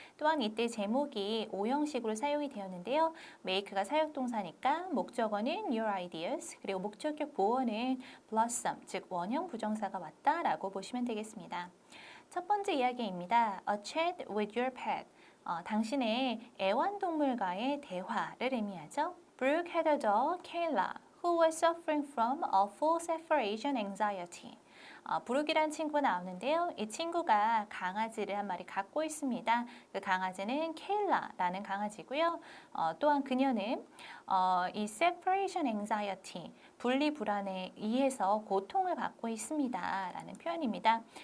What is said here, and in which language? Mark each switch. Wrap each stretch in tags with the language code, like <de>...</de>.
<ko>또한 이때 제목이 오형식으로 사용이 되었는데요. make가 사역동사니까 목적어는 your ideas, 그리고 목적격 보어는 blossom, 즉 원형 부정사가 왔다라고 보시면 되겠습니다. 첫 번째 이야기입니다.</ko> <en>A chat with your pet.</en> <ko>당신의 애완동물과의 대화를 의미하죠.</ko> <en>Brooke had a dog, Kayla, who was suffering from a full separation anxiety.</en> <ko>브룩이란 친구가 나오는데요. 이 친구가 강아지를 한 마리 갖고 있습니다. 그 강아지는 케일라라는 강아지고요. 또한 그녀는 이</ko> <en>separation anxiety,</en> <ko>분리 불안에 의해서 고통을 받고 있습니다. 라는 표현입니다.</ko>